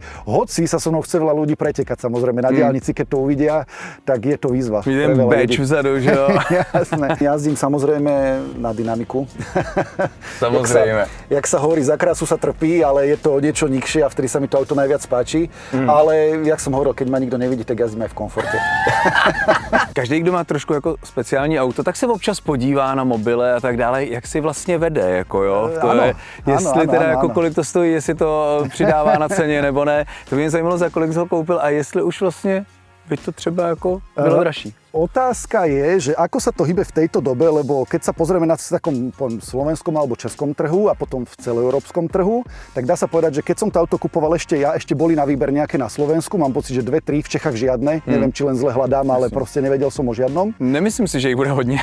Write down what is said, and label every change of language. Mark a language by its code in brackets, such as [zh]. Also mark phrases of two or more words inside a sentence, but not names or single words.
[sk] Hoci sa so mnou chce veľa ľudí pretekať, samozrejme na diaľnici, keď to uvidia, tak je to výzva. [cs] Vidím beč vzadu, že jo? [sk] Jasné. Jazdím samozrejme na dynamiku. Samozrejme. Jak sa hovorí, za krásu sa trpí, ale je to niečo nikšie a vtedy sa mi to auto najviac páči. Ale jak som hovoril, keď ma nikto nevidí, tak jazdím aj v komforte. [cs] Každý, kdo má trošku jako speciální auto, tak se občas podívá na mobile a tak dále, jak si vlastně vede, jako jo. To ano, je, jestli ano, teda ano, jako ano. kolik to stojí, jestli to přidává na ceně nebo ne. To by mě zajímalo, za kolik jsi ho koupil a jestli už vlastně by to třeba jako bylo dražší. [sk] Otázka je, že ako sa to hýbe v tejto dobe, lebo keď sa pozrieme na takom slovenskom alebo českom trhu a potom v celoeurópskom trhu, tak dá sa povedať, že keď som to auto kupoval ešte boli na výber nejaké na Slovensku, mám pocit, že 2-3, v Čechách žiadne, neviem, či len zle hľadám, ale proste nevedel som o žiadnom. Nemyslím si, že ich bude hodně.